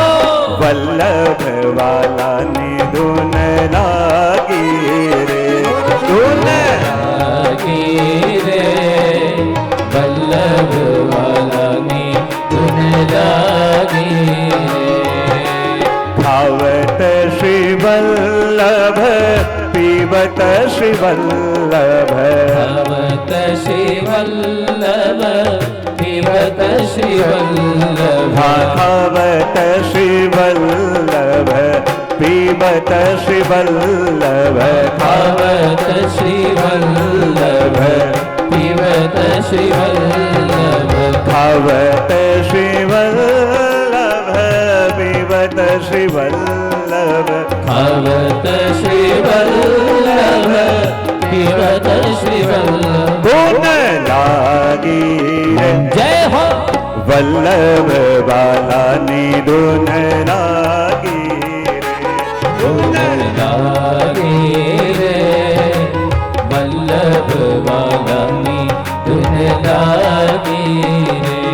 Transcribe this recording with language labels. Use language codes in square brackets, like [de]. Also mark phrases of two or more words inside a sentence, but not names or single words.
[gu] વલ્લભ વાલા ને ધુન લાગી રે। धुन લાગી રે વલ્લભ વાલા ની ધુન લાગી રે। [bra] खावत श्री वल्लभ पीबत श्री वल्लभ। भवत श्री वल्लभ पीबत श्री वल्लभ। खावत श्री वल्लभ पीबत श्री वल्लभ। भवत श्री वल्लभ पीबत श्री वल्लभ। खावत श्री वल्लभ पीबत श्री वल्लभ। भवत श्री वल्लभ पीबत श्री वल्लभ। [gu] ધુન લાગી રે જય હો વલ્લભ વાલા ને ધુન લાગી રે। धुन લાગી રે વલ્લભ વાલા ની ધુન લાગી રે।